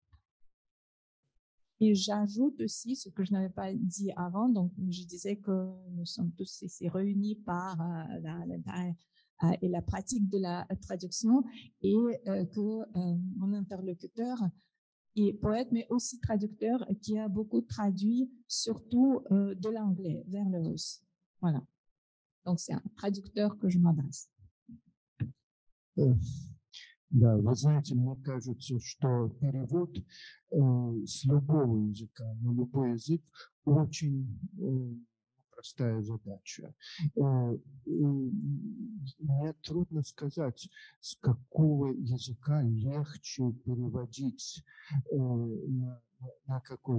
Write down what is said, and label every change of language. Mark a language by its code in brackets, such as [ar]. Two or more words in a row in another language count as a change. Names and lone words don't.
[fr] Et j'ajoute aussi ce que je n'avais pas dit avant, donc je disais que nous sommes tous ici réunis par et la pratique de la traduction et que mon interlocuteur est poète mais aussi traducteur qui a beaucoup traduit surtout de l'anglais vers le russe. Voilà. Donc c'est un traducteur que je m'adresse. [ru] Да, вы знаете, мне кажется, что перевод с любого языка на любой язык очень простая задача. Мне трудно сказать, с какого языка легче переводить на какой.